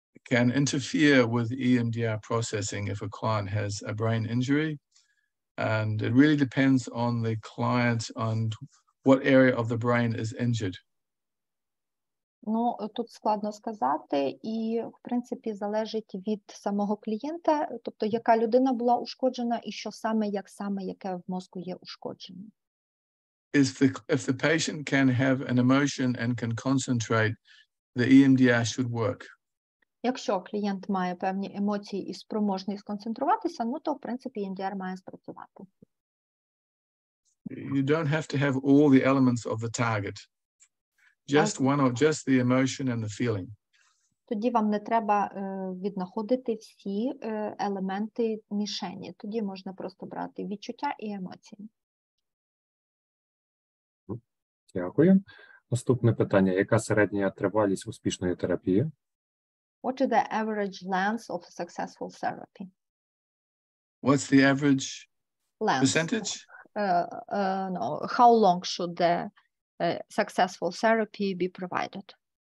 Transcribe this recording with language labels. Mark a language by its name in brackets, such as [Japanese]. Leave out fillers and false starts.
[English] Can interfere with EMDR processing if a client has a brain injury, and it really depends on the client on what area of the brain is injured. [Ukrainian] Ну, тут складно сказати, і, в принципі, залежить від самого клієнта, тобто, яка людина була ушкоджена і що саме, яке в мозку є ушкодження. [English] If the patient can have an emotion and can concentrate, the EMDR should work. [Ukrainian] Якщо клієнт має певні емоції і спроможний сконцентруватися, ну, то, в принципі, EMDR має спрацювати. [English] you don't have to have all the elements of the target. Just one or just the emotion and the feeling. [Ukrainian] Тоді вам не треба віднаходити всі елементи мішені. Тоді можна просто брати відчуття і емоції. Дякую. Наступне питання. Яка середня тривалість успішної терапії? [English] What is the average length of successful therapy? What's the average Length. percentage? No. How long should the successful therapy be provided?